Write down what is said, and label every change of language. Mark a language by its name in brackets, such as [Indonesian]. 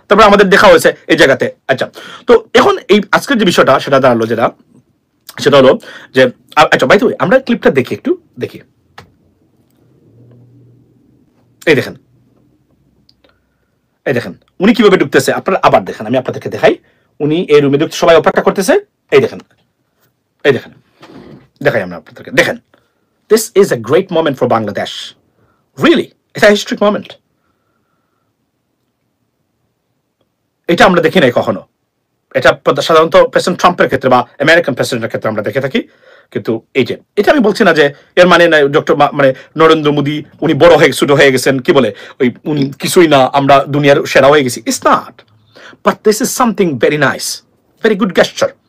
[Bangla] তারপর আমাদের দেখা হয়েছে এই জায়গাতে। আচ্ছা, তো এখন এই আজকের যে বিষয়টা সেটা দাঁড়ালো, সেটা হলো যে, আচ্ছা ভাই, আমরা ক্লিপটা দেখি, একটু দেখি। এই দেখেন উনি কিভাবে ঢুকতেছে, আপনারা আবার দেখেন, আমি আপনাদেরকে দেখাই। উনি এই রুমে ঢুকতে, সবাই অপেক্ষা করতেছে। এই দেখেন দেখাই আমরা আপনাদেরকে, দেখেন। [English] This is a great moment for Bangladesh. Really, it's a historic moment. [Bangla] এটা আমরা দেখি নাই কখনো। এটা সাধারণত প্রেসিডেন্ট ট্রাম্পের ক্ষেত্রে বা আমেরিকান প্রেসিডেন্টের ক্ষেত্রে আমরা দেখে থাকি, কিন্তু এটা আমি বলছি না যে এর মানে মানে নরেন্দ্র মোদী উনি বড় হয়ে ছোট হয়ে গেছেন, কি বলে ওই উনি কিছুই না, আমরা দুনিয়ার সেরা হয়ে গেছি। [English] It's not, but this is something very nice, very good gesture.